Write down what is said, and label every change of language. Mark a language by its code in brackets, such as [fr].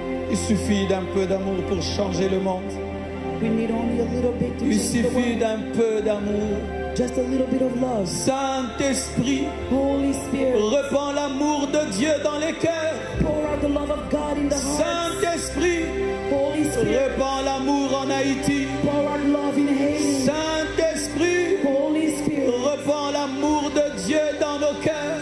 [fr] Il suffit d'un peu d'amour pour changer le monde. [en] We need only a little bit to [fr] Il [en] change the [fr] suffit [en] world. [fr] d'un peu d'amour. [en] Just a little bit of love. [fr] Saint-Esprit, [en] Holy Spirit, [fr] répands l'amour de Dieu dans les cœurs. [en] pour out the love of God in the heart. [fr] Saint-Esprit, [en] Holy Spirit, [fr] répands l'amour en Haïti. [en] pour out love in Haiti. [fr] Saint-Esprit, [en] Holy Spirit, [fr] répands l'amour de Dieu dans nos cœurs.